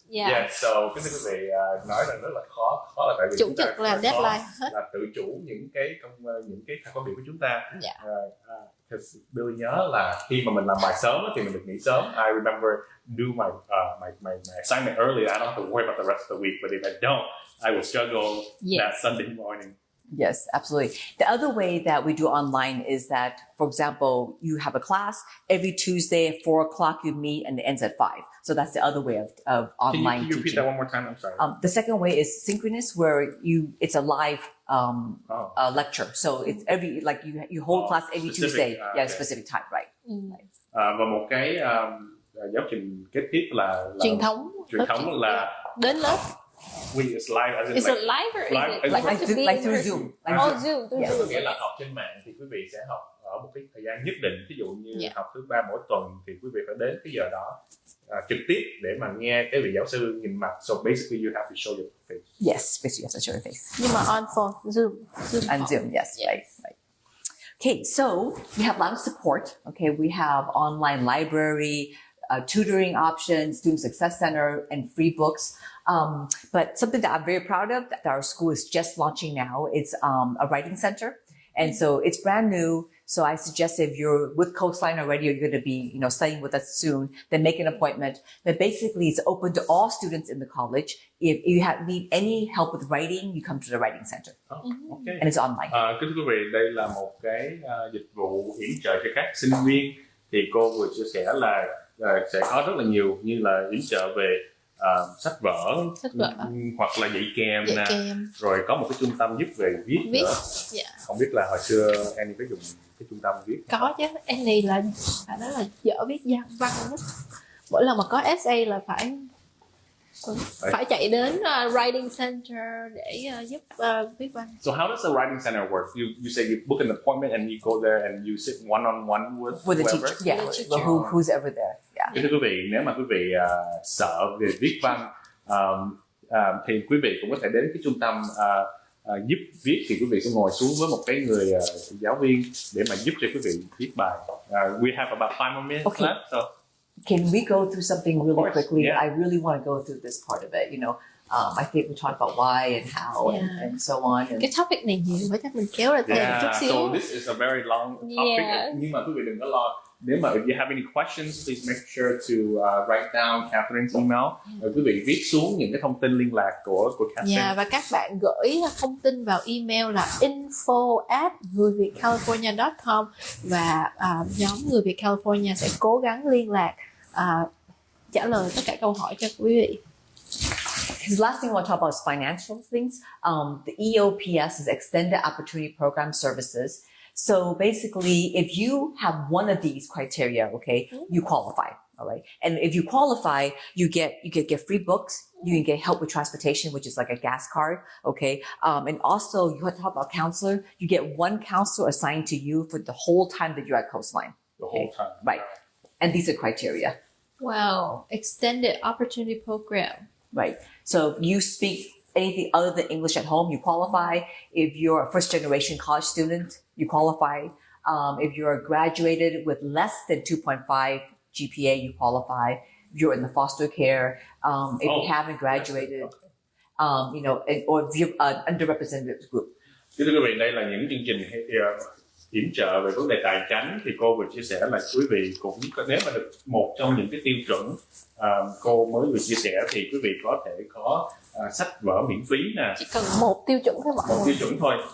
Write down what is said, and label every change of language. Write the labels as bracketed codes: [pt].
[en] Yeah, so [vi] cái quý vị nói rằng rất là khó là tại vì Chủ chúng ta nhật là rất [en] deadline [vi] khó hết. là tự chủ những cái công việc của chúng ta. [en] Yeah. Because [vi] Billy nhớ là khi mà mình làm bài sớm thì mình được nghỉ sớm. [en] I remember do my assignment early. I don't have to worry about the rest of the week. But if I don't, I will struggle that Sunday morning. Yes, absolutely. The other way that we do online is that, for example, you have a class every Tuesday at 4 o'clock. You meet and it ends at 5. So that's the other way of online Can you repeat teaching. that one more time? I'm sorry. The second way is synchronous, where it's a live lecture. So it's you hold class every Tuesday. Okay. Specific time, right? [vi] Và một cái giáo trình kế tiếp là Truyền thống là đến lớp. [en] It's live as in Is it live or is it Like through Zoom. Zoom? [vi] Có nghĩa là học trên mạng thì quý vị sẽ học ở một cái thời gian nhất định. Ví dụ như học thứ 3 mỗi tuần thì quý vị phải đến cái giờ đó trực tiếp để mà nghe cái vị giáo sư nhìn mặt. [en] So basically you have to show your face. Yes, basically you have to show your face. [vi] Nhưng mà [en] on phone, Zoom. And Zoom, yes, right. Okay, so we have a lot of support. Okay, we have online library, tutoring options, student success center, and free books. But something that I'm very proud of that our school is just launching now, it's a writing center. And so it's brand new. So I suggest if you're with Coastline already, you're going to be, studying with us soon, then make an appointment. But basically, it's open to all students in the college. If you need any help with writing, you come to the writing center. Okay. And it's online. [vi] Kính thưa quý vị, đây là một cái dịch vụ yểm trợ cho các sinh viên. Thì cô vừa chia sẻ là sẽ có rất là nhiều, như là yểm trợ về sách vở hoặc là dạy kèm nè, rồi có một cái trung tâm giúp về viết nữa. Không biết là hồi xưa Annie có dùng cái trung tâm viết có chứ. Annie là nói là dở viết văn lắm. Mỗi lần mà có essay là phải chạy đến [en] writing center [vi] để giúp viết văn. [en] So how does the writing center work? You say you book an appointment and you go there and you sit one on one with the whoever? teacher. Yeah, who's ever there. Yeah. Thưa quý vị, nếu mà quý vị sợ về viết văn thì quý vị cũng có thể đến cái trung tâm giúp viết, thì quý vị sẽ ngồi xuống với một cái người giáo viên để mà giúp cho quý vị viết bài. We have about 5 more minutes left. So can we go through something really quickly? Yeah. I really want to go through this part of it. I think we talked about why and how and so on. And [vi] cái topic này nhiều quá, chắc mình kéo ra thêm một chút xíu. [en] So this is a very long topic. [vi] Nhưng mà quý vị đừng có lo. Nếu mà [en] if you have any questions, please make sure to write down Katherine's email. [vi] Quý vị viết xuống những cái thông tin liên lạc của Katherine. Và các bạn gửi thông tin vào email là info@ngườivietcalifornia.com và nhóm Người Việt California sẽ cố gắng liên lạc trả lời tất cả câu hỏi cho quý vị. [en] The last thing I want to talk about is financial things. The EOPS is Extended Opportunity Program Services. So basically, if you have one of these criteria, okay, you qualify. All right. And if you qualify, you get free books. You can get help with transportation, which is like a gas card. Okay. And also you have to talk about counselor. You get one counselor assigned to you for the whole time that you're at Coastline. The whole time. Right. And these are criteria. Wow. Extended Opportunity Program. Right. So if you speak anything other than English at home, you qualify. If you're a first generation college student, you qualify. If you're graduated with less than 2.5 GPA, you qualify. If you're in the foster care, if you haven't graduated, or if you're an underrepresented group. [vi] Thưa quý vị, đây là những chương trình yểm trợ về vấn đề tài chính. Thì cô vừa chia sẻ là quý vị cũng nếu mà được một trong những cái tiêu chuẩn cô mới vừa chia sẻ thì quý vị có thể có sách vở miễn phí nè. Chỉ cần một tiêu chuẩn thôi mọi người. Một tiêu chuẩn thôi.